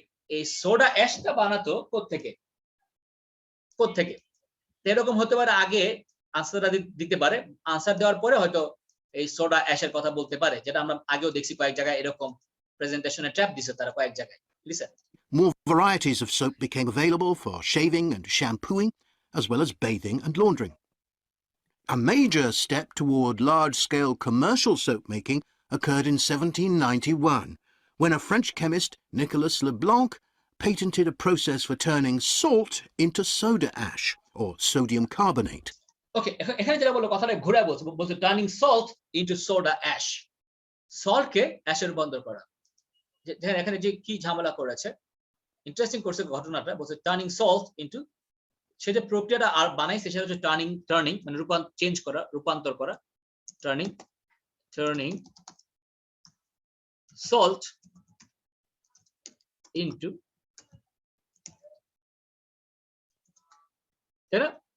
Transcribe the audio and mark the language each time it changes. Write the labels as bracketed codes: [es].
[bn] এই সোডা অ্যাশটা বানাতো কোত্থেকে, কোত্থেকে? এরকম হতে পারে, আগে আনসারটা দিতে পারে, আনসার দেওয়ার পরে হয়তো এই সোডা অ্যাশের কথা বলতে পারে, যেটা আমরা আগেও দেখছি কয়েক জায়গায় এরকম প্রেজেন্টেশনে ট্র্যাপ দিছে তারা কয়েক জায়গায়। [en] Listen, more varieties of soap became available for shaving and shampooing, as well as bathing and laundering. A major step toward large-scale commercial soap making occurred in 1791, when a French chemist, Nicolas Leblanc, patented a process for turning salt into soda ash, or sodium carbonate. [bn] ওকে, এখানে যেটা বললো কথাটা ঘুরে বলছে turning salt into soda ash, সল্টকে অ্যাশে রূপান্তর করা। এখানে যে কি ঝামেলা করেছে, ইন্টারেস্টিং করছে ঘটনাটা, বলছে টার্নিং সল্ট ইনটু, সে যে প্রক্রিয়াটা আর বানাইছে সেটা হচ্ছে টার্নিং মানে চেঞ্জ করা, রূপান্তর করা, টার্নিং সল্ট ইনটু, তাই না?